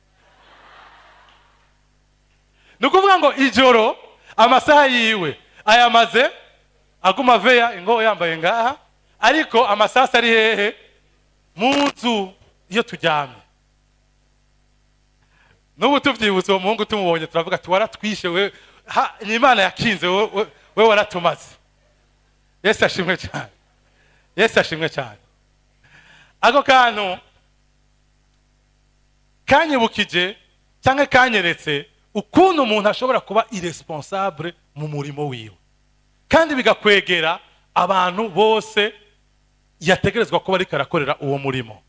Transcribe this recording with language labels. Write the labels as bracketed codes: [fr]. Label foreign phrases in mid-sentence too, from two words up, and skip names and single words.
[rn] Nukuvuga ngo ijoro amasaha yiwe ayamaze aguma veya inkoho yambaye ngaha, ariko amasaso ari hehe? Munzu iyo turyamye. Nubu tuvyibutse uwo muhungu tumubonye turavuga ati waratwishe we, ni Imana yakinze we waratumaze. Yesu ashimwe cyane. Yesu ashimwe cyane. Ako kantu kanyibukije cyangwa kanyeretse ukuntu umuntu ashobora kuba irresponsable mu murimo wiwe, kandi bigakwegera abantu bose yategerezwa kuba ariko arakorera uwo murimo.